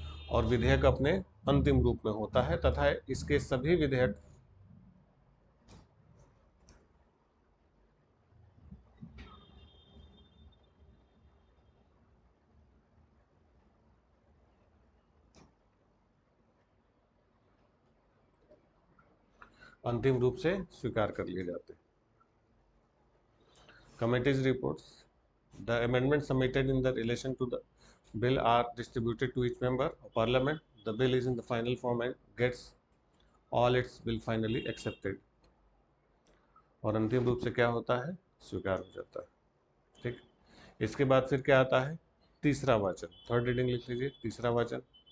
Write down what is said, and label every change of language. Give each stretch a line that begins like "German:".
Hindi: और विधेयक अपने अंतिम रूप में होता है तथा इसके सभी विधेयक अंतिम रूप से स्वीकार कर लिए जाते हैं।
English: Committee's reports, the amendments submitted in the relation to the bill are distributed to each member of parliament. The bill is in the final form and gets all its bill finally accepted।
Hindi: और अंतिम रूप से क्या होता है? स्वीकार हो जाता है। ठीक, इसके बाद फिर क्या आता है? तीसरा वाचन। थर्ड रीडिंग लिख लीजिए, तीसरा वाचन।